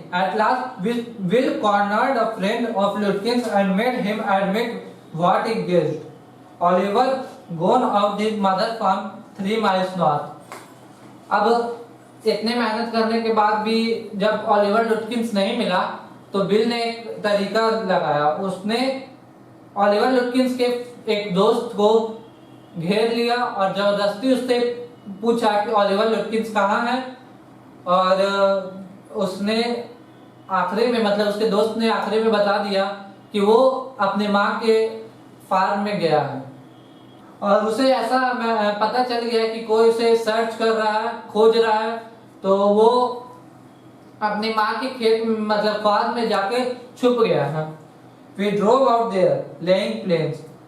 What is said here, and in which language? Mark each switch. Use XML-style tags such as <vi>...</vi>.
<en>At last, Will cornered a friend of Lutkins and made him admit what he guessed. Oliver gone out his mother's farm 3 miles north.</en> <hi>अब इतने मेहनत करने के बाद भी जब ओलिवर लुटकिंस नहीं मिला, तो बिल ने एक तरीका लगाया। उसने ओलिवर लुटकिंस के एक दोस्त को घेर लिया और जबरदस्ती उससे पूछा कि ओलिवर लुटकिंस कहाँ है। और उसने आखिरी में मतलब उसके दोस्त ने आखिरी में बता दिया कि वो अपने माँ के फार्म में गया है। और उसे ऐसा पता चल गया कि कोई उसे सर्च कर रहा है, खोज रहा है, तो वो अपनी माँ के खेत मतलब फार्म में जाके छुप गया है।</hi> <en>We drove out there, laying plains.</en>